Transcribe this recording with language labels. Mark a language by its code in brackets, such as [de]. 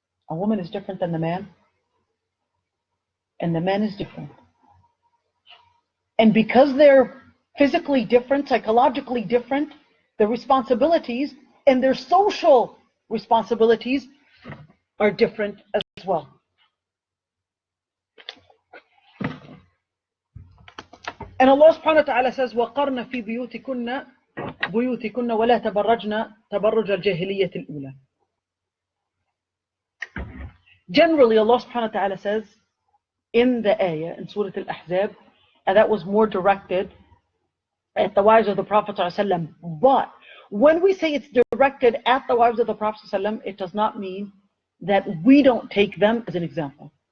[en] A woman is different than the man, and the man is different. And because they're physically different, psychologically different, their responsibilities and their social responsibilities are different as well. And Allah subhanahu wa ta'ala says, [ar] وَقَرْنَ فِي بُيُوتِكُنَّ وَلَا تَبَرَّجْنَ تَبَرُّجَ الْجَاهِلِيَّةِ الْأُولَى. [en] Generally, Allah subhanahu wa ta'ala says in the ayah, in Surah Al-Ahzab, and that was more directed at the wives of the Prophet ﷺ. But when we say it's directed at the wives of the Prophet ﷺ, it does not mean that we don't take them as an example.